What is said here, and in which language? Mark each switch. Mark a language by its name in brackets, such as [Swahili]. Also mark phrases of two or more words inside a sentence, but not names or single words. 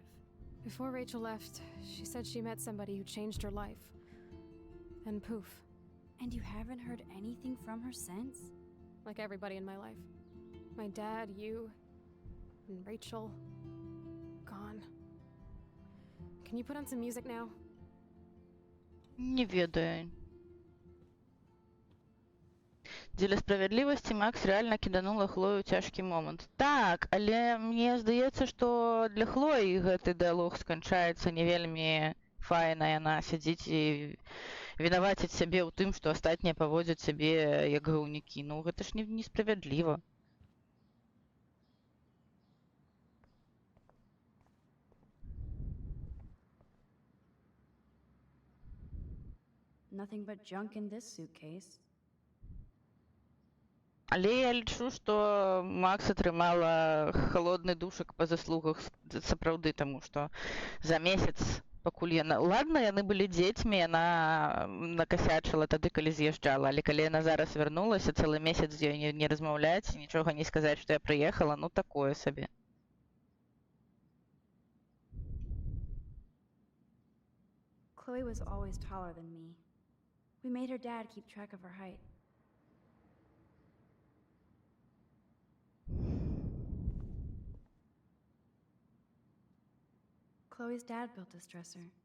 [English] Before Rachel left, she said she met somebody who changed her life. Then poof. And you haven't heard anything from her since? Like everybody in my life. My dad, you, and Rachel, gone. Can you put on some music now? [Belarusian] Не ведаю. Дзеля справядлівасці Макс рэальна кіданула Хлою ў цяжкі момант. Так, але мне здаецца, што для Хлоі гэты дыялог сканчаецца не вельмі файна. Яна сядзіць і вінаваціць сябе ў тым, што астатнія паводзяць сябе як гаўнікі. Ну, гэта ж несправядліва. [English] Nothing but junk in this suitcase. [Belarusian] Але я лічу, што Макс атрымала халодны душак па заслугах сапраўды, таму што за месяц, пакуль яна... Ладна, яны былі дзецьмі, яна накасячыла тады, калі з'язджала, але калі яна зараз вярнулася, цэлы месяц з ёй не размаўляць, нічога не сказаць, што я прыехала, ну такое сабе. [English] Chloe was always taller than me. We made her dad keep track of her height. Chloe's dad built this dresser.